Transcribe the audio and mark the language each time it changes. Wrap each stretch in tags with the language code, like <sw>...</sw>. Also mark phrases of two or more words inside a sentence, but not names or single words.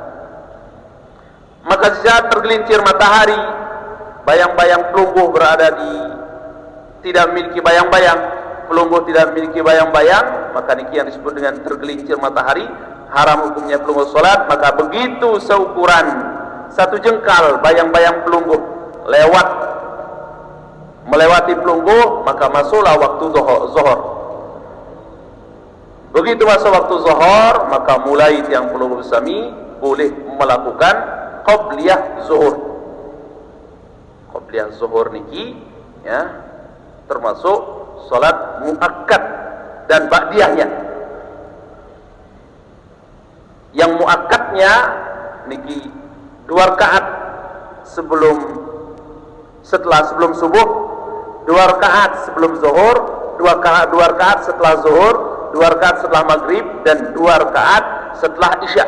<id>Maka saat tergelincir matahari, bayang-bayang pelungguh berada di tidak memiliki bayang-bayang, pelungguh tidak memiliki bayang-bayang, maka niki yang disebut dengan tergelincir matahari, haram hukumnya pelungguh sholat. Maka begitu seukuran 1 jengkal bayang-bayang pelungguh melewati pelungguh, maka masuklah waktu zuhur. Begitu masuk waktu zuhur, maka mulai</id> <sas>tiang pelungguh bersami</sas> <id>boleh melakukan qabliyah zuhur. Qabliyah zuhur niki ya termasuk salat muakkad dan ba'diyahnya. Yang muakkadnya niki 2 rakaat sebelum subuh, 2 rakaat sebelum zuhur, 2 rakaat setelah zuhur, 2 rakaat setelah maghrib, dan 2 rakaat setelah isya.</id>